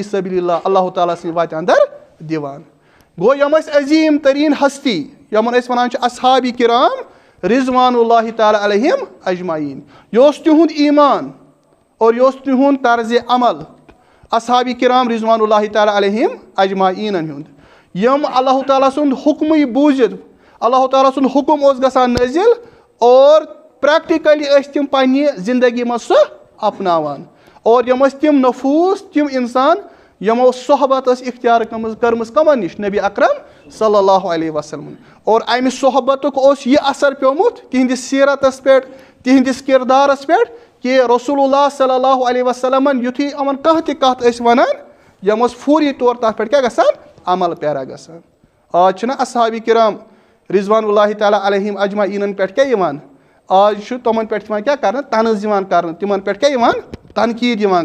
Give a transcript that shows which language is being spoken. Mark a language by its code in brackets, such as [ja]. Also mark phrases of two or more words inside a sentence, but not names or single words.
[ks] سبیل اللہ اللہ تعالیٰ سٕنٛدِ وتہِ اندر دِوان گوٚو یِم ٲسۍ عظیٖم تریٖن ہستی یِمن أسۍ ونان چھِ اصحابِ کرام [ar] رضوان اللہ تعالیٰ علیہم اجمعیٖن [ks] یہِ اوس تِہُنٛد ایمان اور یہِ اوس تِہُنٛد طرزِ عمل اصحابِ کرام [ar] رضوان اللہ تعالیٰ علیہم اجمعیٖنن [ks] ہُنٛد یِم اللہ تعالیٰ سُنٛد حُکمٕے بوٗزِتھ اللہ تعالیٰ سُنٛد حُکم اوس گژھان نٲزِل اور پریکٹِکلی ٲسۍ تِم پننہِ زندگی منٛز سُہ اپناوان اور یِم ٲسۍ تِم نفوٗس تِم انسان یِمو صحبت ٲس اختیار کٔرمٕژ کمن نِش نبی اکرم [ar] صلی اللہ علیہ وسلم [ks] اور امہِ صحبتُک اوس یہِ اثر پیومُت تِہنٛدِس سیٖرتس پٮ۪ٹھ تِہنٛدِس کِردارس پٮ۪ٹھ کہِ رسول اللہ [ar] صلی اللہ علیہ وسلمن [ks] یُتھُے یِمن کانٛہہ تہِ کتھ ٲسۍ ونان یِم ٲس فوری طور تتھ پٮ۪ٹھ کیٛاہ گژھان عمل پیرا گژھان آز چھِنہ اصحابِ کرام [ar] رضوان اللہ تعالیٰ علیہم اجمعیٖنن [ks] پٮ۪ٹھ کیٛاہ یِوان آز چھُ تِمن پٮ۪ٹھ یِوان کیٛاہ کرنہٕ طنز یِوان کرنہٕ تِمن پٮ۪ٹھ کیٛاہ یِوان تنقیٖد یِوان